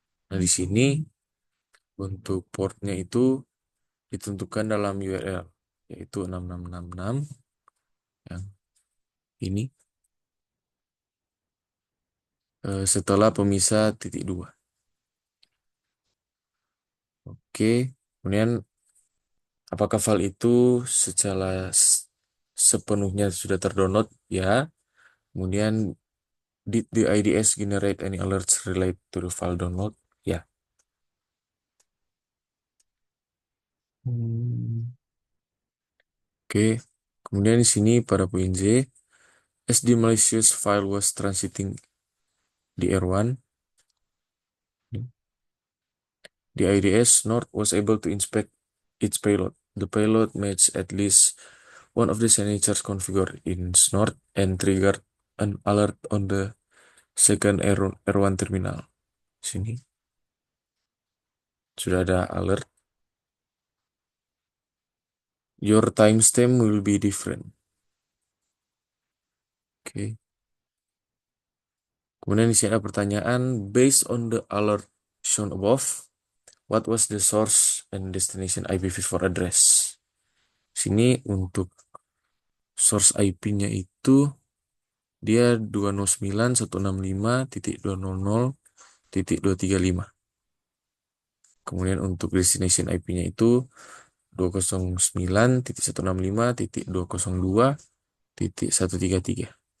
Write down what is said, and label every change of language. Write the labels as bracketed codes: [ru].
[id] Nah, di sini untuk portnya itu ditentukan dalam URL, yaitu 6666 yang ini, setelah pemisah titik dua. Oke, kemudian apakah file itu secara sepenuhnya sudah terdownload? Ya. [en] Kemudian did the IDS generate any alerts related to the file download? Ya. Hmm. [id] Oke. Kemudian di sini pada poin Z, [en] as the malicious file was transiting di R1, the IDS Nord was able to inspect its payload. The payload matched at least one of the signatures configured in Snort and triggered an alert on the second R1 terminal. [id] Sini sudah ada alert. [en] Your timestamp will be different. [id] Oke. Kemudian di sini ada pertanyaan, [en] based on the alert shown above, what was the source and destination IPv4 address? [id] Sini untuk source IP-nya itu dia 209.165.200.235. Kemudian untuk destination IP-nya itu 209.165.202.133.